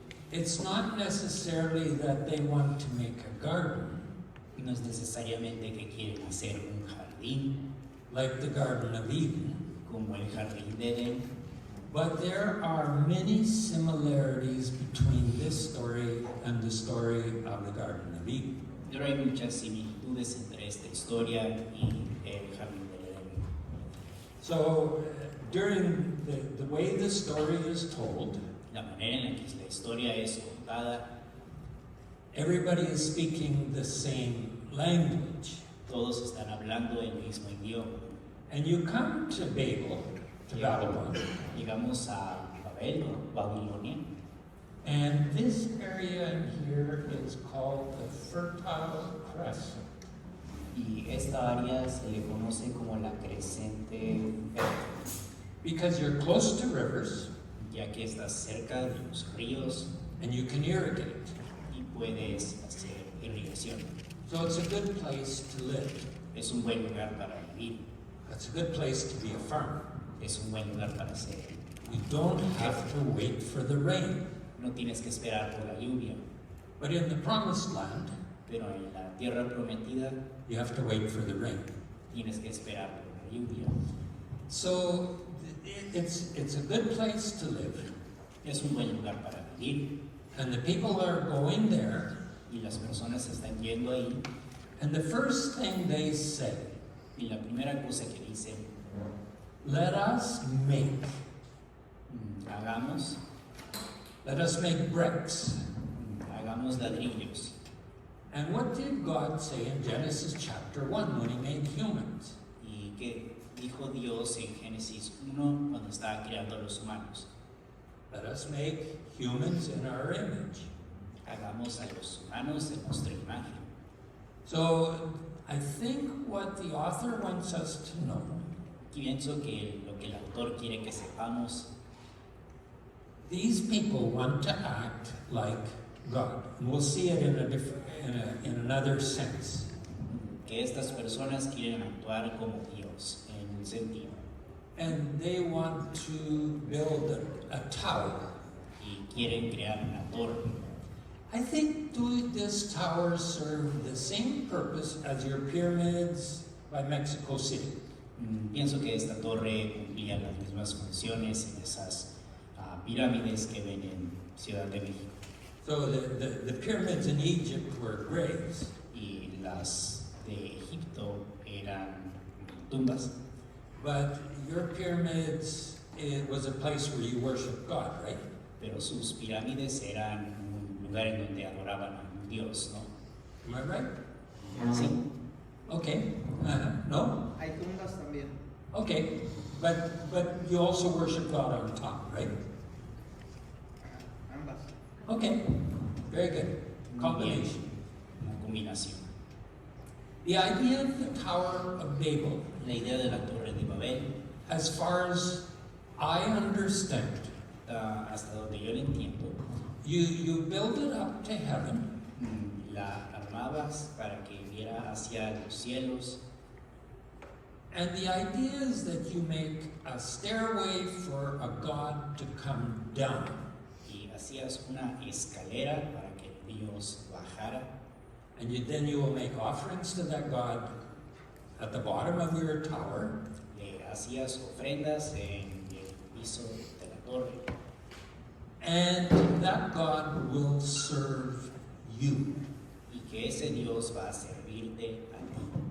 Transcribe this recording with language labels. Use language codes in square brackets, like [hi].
[en] it's not necessarily that they want to make a garden [es] no es necesariamente que quieren hacer un jardín [en] like the Garden of Eden, [es] como el jardín de Edén, [en] but there are many similarities between this story and the story of the Garden of Eden. [es] pero hay muchas similitudes entre esta historia y el jardín de Edén. [en] So during the way the story is told, [es] La manera en la que la historia es contada, [en] everybody is speaking the same language. [es] todos están hablando el mismo idioma. [en] And you come to Babel, to Babylon, [es] Llegamos a Babel, Babilonia, [en] and this area in here is called the Fertile Crescent. [es] y esta área se le conoce como la Crescente Fértil, [en] Because you're close to rivers [es] ya que estás cerca de los ríos [en] and you can irrigate. [es] y puedes hacer irrigación. [en] So it's a good place to live. [es] Es un buen lugar para vivir, [en] It's a good place to be a farmer. [es] es un buen lugar para hacer. [en] You don't have to wait for the rain. [es] No tienes que esperar por la lluvia, [en] But in the promised land, [es] pero en la tierra prometida [en] you have to wait for the rain. [es] tienes que esperar por la lluvia. [en] So it's a good place to live. [es] Es un buen lugar para vivir [en] And the people are going there, [es] y las personas están yendo ahí [en] and the first thing they say, [es] y la primera cosa que dicen, [en] let us make [es] hagamos [en] bricks. [es] hagamos ladrillos. [en] And what did God say in Genesis chapter 1 when he made humans? [es] ¿Y qué dijo Dios en Génesis 1 cuando estaba creando a los humanos? [en] Let us make humans in our image. [es] Hagamos a los humanos en nuestra imagen. [en] So I think what the author wants us to know [es] Pienso que lo que el autor quiere que sepamos, [en] these people want to act like God. And we'll see it in in another sense. [es] que estas personas quieren actuar como Dios en un sentido [en] And they want to build a tower. [es] y quieren crear una torre. [en] I think this tower serve the same purpose as your pyramids by Mexico City. [es] Pienso que esta torre cumplía las mismas funciones en esas pirámides que ven en Ciudad de México. [en] So the pyramids in Egypt were graves, [es] Y las de Egipto eran tumbas. [en] but your pyramids, it was a place where you worship God, right? [es] Pero sus pirámides eran un lugar en donde adoraban a un dios, ¿no? [en] Am I right? [es] Sí, [en] Okay. No? [es] Hay tumbas también. [en] Okay. But you also worship God on top, right? [es] Ambas. [en] Okay. Very good. [es] muy bien, [en] Combination. [es] una combinación. [en] The idea of the Tower of Babel, [es] La idea de la Torre de Babel, [en] as far as I understand, [es] hasta donde yo lo entiendo, [en] you build it up to heaven, [es] la armabas para que viera hacia los cielos, [en] and the idea is that you make a stairway for a God to come down. [es] y hacías una escalera para que Dios bajara, [en] And then you will make offerings to that God at the bottom of your tower, [es] le hacías ofrendas en el piso de la torre, [en] and that God will serve you. [es] y que ese Dios va a servirte a ti.